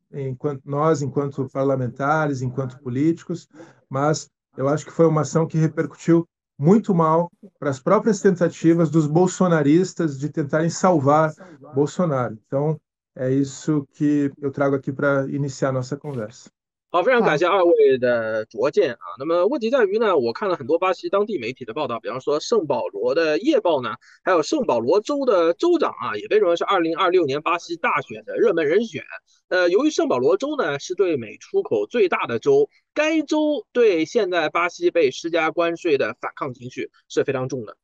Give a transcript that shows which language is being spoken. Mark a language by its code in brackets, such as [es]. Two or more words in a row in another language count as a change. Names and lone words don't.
[pt] Enquanto parlamentares, enquanto políticos, mas eu acho que foi uma ação que repercutiu muito mal para as próprias tentativas dos bolsonaristas de tentarem salvar Bolsonaro. Então, é isso que eu trago aqui para iniciar a nossa conversa. [zh] 好，非常感好，谢二位的拙见啊。那么问题在于呢，我看了很多巴西当地媒体的报道，比方说圣保罗的夜报呢，还有圣保罗州的州长啊，也被认为是2026年巴西大选的热门人选。由于圣保罗州呢是对美出口最大的州，该州对现在巴西被施加关税的反抗情绪是非常重的。